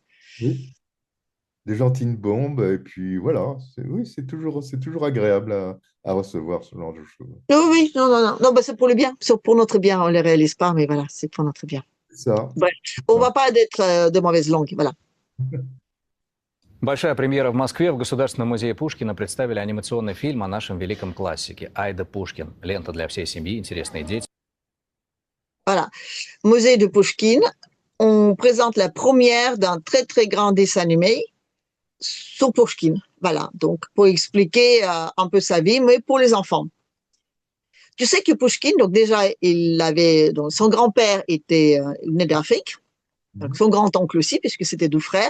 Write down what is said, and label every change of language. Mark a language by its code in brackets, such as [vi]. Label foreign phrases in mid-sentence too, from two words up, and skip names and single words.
[fr] Oui. Des gentines bombes, et puis voilà. Oui, c'est toujours agréable à recevoir ce genre de choses. Oui, oui, non, non, non, non, ben, c'est pour le bien, c'est pour notre bien, on ne les réalise pas, mais voilà, c'est pour notre bien. C'est ça. Bref, on va pas être de mauvaise langue, voilà. [ru] Большая премьера в Москве. В Государственном музее Пушкина представили анимационный фильм о нашем великом классике «Айда Пушкин». Лента для всей семьи, интересные дети. [fr] Voilà. Musée de Pouchkine, on présente la première d'un très, très grand dessin animé sur Pouchkine. Voilà, donc pour expliquer un peu sa vie, mais pour les enfants. Tu sais que Pouchkine, donc déjà, donc son grand-père était né d'Afrique, donc son grand-oncle aussi, puisque c'était 2 frères.